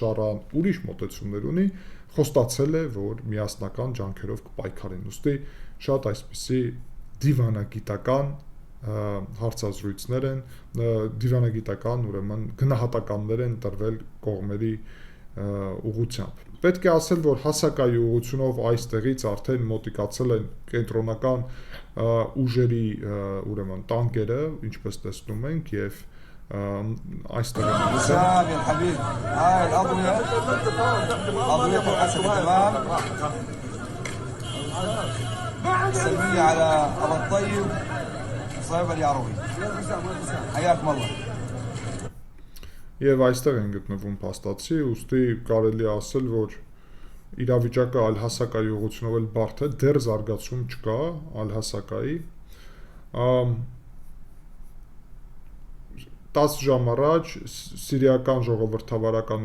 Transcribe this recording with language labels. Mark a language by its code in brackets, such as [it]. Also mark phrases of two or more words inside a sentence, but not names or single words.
[hy] Շարան ուրիշ մոտեցումներ ունի, խոստացել է, որ միասնական ջանքերով կպայքարեն։ Ուստի շատ այսպիսի դիվանագիտական հարցազրույցներ են, դիվանագիտական, ուրեմն գնահատականներ են տրվել կողմերի ուղղությամբ։ Պետք է ասել, որ հասակայի ուղղությունով այստեղից արդեն մոտիկացել են կենտրոնական ուժերի ուրեմն տանկերը, ինչպես տեսնում ենք, եւ այստեղ [ar] سلمية على أبو الطيب صايب اليعروي حياكم الله [hy] Եվ այստեղ են գտնվում փաստացի, ուստի կարելի է ասել, որ իրավիճակը Ալ-Հասակայի ուղղությունով էլ բարդ է, դեռ զարգացում չկա Ալ-Հասակայի։ 10 ժամ առաջ սիրիական ժողովրդավարական